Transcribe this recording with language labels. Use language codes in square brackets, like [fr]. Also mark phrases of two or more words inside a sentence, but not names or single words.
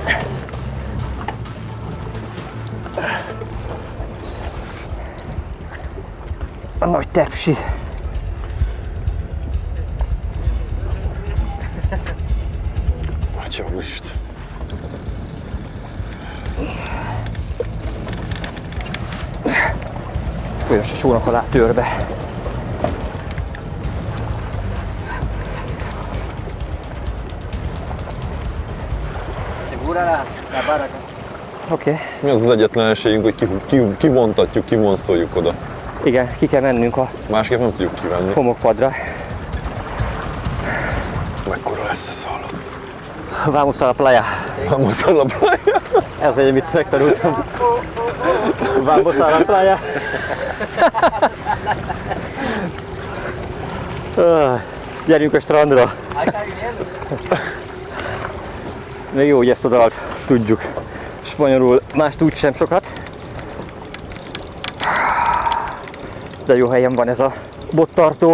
[hu] A nagy tepsi. Atya úristen. Folyos a csónak alá törbe. [es] Segura la barra. [hu] Oké. Mi az az egyetlen esélyünk, hogy kivontatjuk, kivonszoljuk oda. Igen, ki kell mennünk a Másképp nem tudjuk kivenni. homokpadra. Mekkora lesz ez, hallod? [es] Vamos a la playa. Vamos a la playa. [hu] Ez egy, amit megtanultam. [es] Vamos a la playa. [hu] Gyerünk a strandra. Még jó, hogy ezt a dalt tudjuk. Spanyolul mást úgy sem sokat. De jó helyen van ez a bottartó.